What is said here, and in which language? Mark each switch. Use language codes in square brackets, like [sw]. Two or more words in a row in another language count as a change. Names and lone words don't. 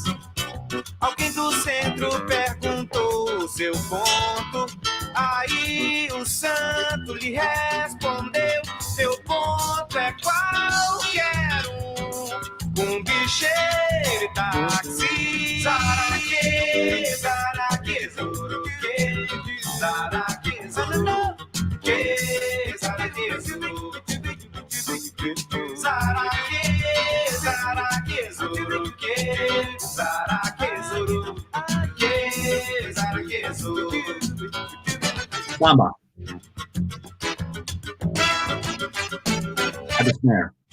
[pt] Alguém do centro perguntou o seu ponto, aí o santo lhe respondeu: seu ponto é qualquer um bicheiro e táxi. Zaraque, zaraque, zuruque, zaraque, zuruque, zaraque, zuruque, zaraque, zaraque, zuruque, zaraque, zuruque, zaraque, zuruque. Samba. [en] Add a snare.